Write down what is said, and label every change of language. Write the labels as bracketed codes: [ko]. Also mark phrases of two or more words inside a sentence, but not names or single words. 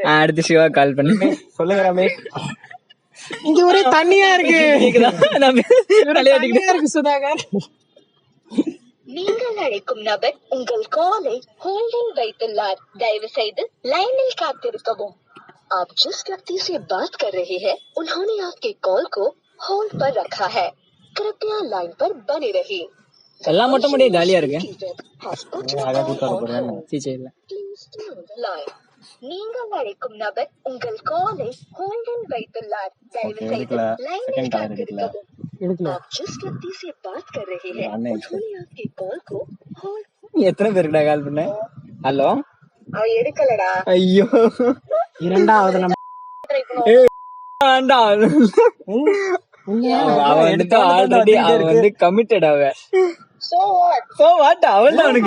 [ta] அடுத்து சிவா கால் பண்ணு. சொல்லுங்க ரமேஷ். இங்க ஒரே தண்ணியா இருக்கு. கேக்குதா? தண்ணியா இருக்கு சுதாகர். நீங்கள் அழைக்கும் நபர் உங்கள் காலை ஹோல்டில் வைத்துள்ளார். தயவு செய்து लाइनिल காத்திருக்கவும். [hi] आप जिस व्यक्ति से बात कर रहे हैं उन्होंने आपके कॉल को होल्ड पर रखा है. कृपया लाइन पर बने रहिए. [ta] எல்லாம் மட்டும் முடிய காலியா இருக்கு. சீச்சே இல்ல. [en] Please stay on the line. [ta] நீங்கள் அழைக்கும் நபர் உங்கள் காலை ஹோல்டில் வைத்துள்ளார். தயவு செய்து लाइनिल காத்திருக்கவும். [hi] आप जिस व्यक्ति से बात कर रहे हैं उन्होंने आपके कॉल को होल्ड. [ta] எத்தனை பேருக்குடா கால் பண்ண? ஹலோ, அவ எடுக்கலடா. ஐயோ, இரண்டாவது நபர். வேண்டாம். அவன் வந்துட்டு ஆல்ரெடி அவன் வந்து கமிட்டட். அவன் [en] So what? [ta] அவன் தான் அவனுக்கு.